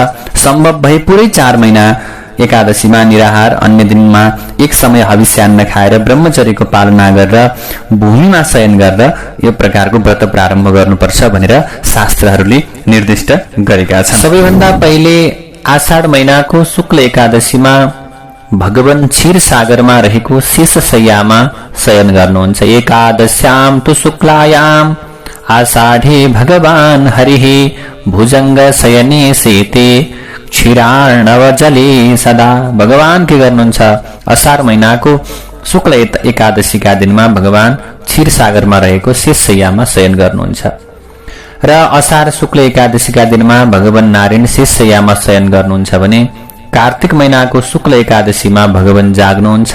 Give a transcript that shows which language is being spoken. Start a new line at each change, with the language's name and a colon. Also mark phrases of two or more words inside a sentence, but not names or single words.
Nepali: सम्भव भए पुरै 4 महिना एकादशीमा निराहार, अन्य दिनमा एक समय हविष्यान्न खाएर ब्रह्मचर्यको पालना गरेर भूमिमा शयन गरेर यो प्रकारको व्रत प्रारम्भ गर्नुपर्छ भनेर शास्त्रहरूले निर्दिष्ट गरेका छन्। सबैभन्दा पहिले आषाढ महिनाको शुक्ल एकादशीमा भगवान क्षीर सागरमा रहेको शेषशय्यामा शयन गर्नुहुन्छ।
Sanskrit: एकादश्याम तु शुक्लायाम आषाढे भगवान हरिः भुजंग शयने सेते क्षीरार्णव जले सदा।
Nepali: भगवान के गर्नुहुन्छ? असार महिनाको शुक्ल एकादशीका दिनमा भगवान क्षीर सागरमा रहेको शेषशय्यामा शयन गर्नुहुन्छ र असार शुक्ल एकादशीका दिनमा भगवान नारायण शेषशय्यामा शयन गर्नुहुन्छ भने कार्तिक महिनाको शुक्ल एकादशीमा भगवान जाग्नुहुन्छ।